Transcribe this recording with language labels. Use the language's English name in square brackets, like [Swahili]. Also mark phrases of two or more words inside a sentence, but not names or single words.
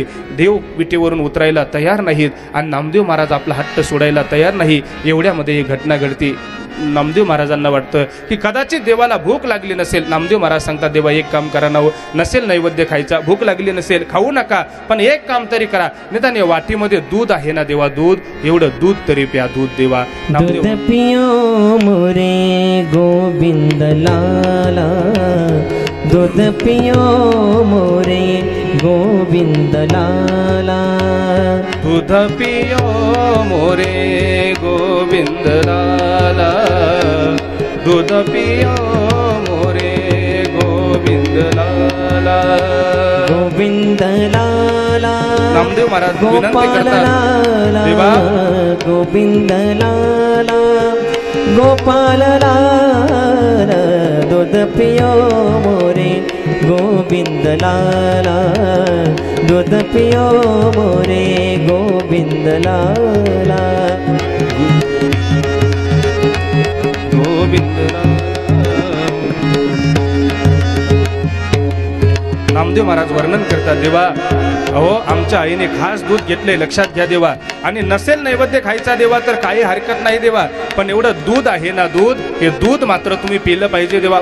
[Marathi] देव विटेवरून उतरायला तयार नाहीत, आणि नामदेव महाराज आपला हट्ट सोडायला तयार नाही. एवढ्यामध्ये ही घटना घडते. नामदेव महाराजांना वाटतं की कदाचित देवाला भूक लागली नसेल. नामदेव महाराज सांगतात, देवा एक काम करा ना, नसेल नैवेद्य खायचा, भूक लागली नसेल, खाऊ नका, पण एक काम तरी करा, निदान या वाटीमध्ये दूध आहे ना देवा, दूध, एवढं दूध तरी प्या, दूध देवा. [Hindi] दूध पियो मोरे गोविंद लाला, दूध पियो मोरे गोविंद लाला, दूध पियो मोरे गोविंद लाला, दूध पियो मोरे गोविंद लाला, गोविंद लाला. [Marathi] नामदेव महाराज विनंती करतात, देवा [Hindi] गोविंद लाला, गोपाल लाला, दूध पियो मोरे गोविंद लाला, दूध पियो मोरे गोविंद लाला, गोविंद लाला. [Marathi] नामदेव महाराज वर्णन करतात, देवा अहो आमच्या आईने खास दूध घेतले, लक्षात घ्या देवा, आणि नसेल नैवेद्य खायचा देवा तर काही हरकत नाही देवा, पण एवढं दूध आहे ना, दूध, हे दूध मात्र तुम्ही पिलं पाहिजे देवा.